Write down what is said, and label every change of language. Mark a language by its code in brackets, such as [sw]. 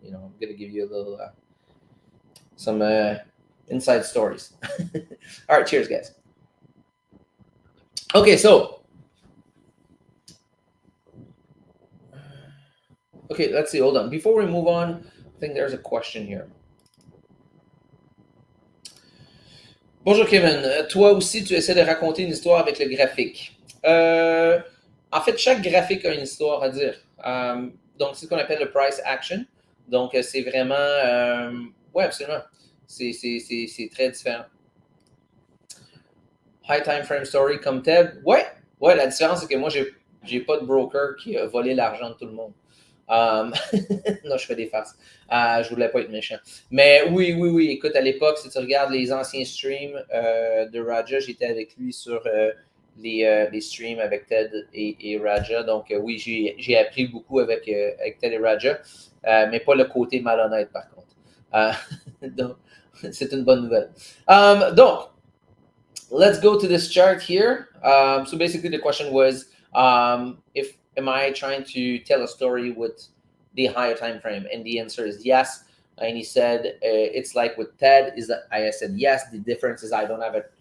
[en] I'm gonna give you a little some inside stories. All right, cheers, guys. Okay, so let's see. Hold on. Before we move on, I think there's a question here. [fr] Bonjour Kevin, toi aussi tu essaies de raconter une histoire avec le graphique. En fait, chaque graphique a une histoire à dire. Donc, c'est ce qu'on appelle le price action. Donc, c'est vraiment... oui, absolument. C'est très différent. [en] High time frame story [fr] comme tel. Ouais, la différence, c'est que moi, j'ai pas de broker qui a volé l'argent de tout le monde. Non, je fais des farces. Je voulais pas être méchant. Mais oui. Écoute, à l'époque, si tu regardes les anciens streams de Raja, j'étais avec lui sur les streams avec Ted et Raja. Donc, oui, j'ai appris beaucoup avec Ted et Raja, mais pas le côté malhonnête, par contre. Donc, c'est une bonne nouvelle. [en] Donc, let's go to this chart here. So basically, the question was, am I trying to tell a story with the higher time frame? And the answer is yes. And he said, it's like with Ted, I said yes. The difference is I don't have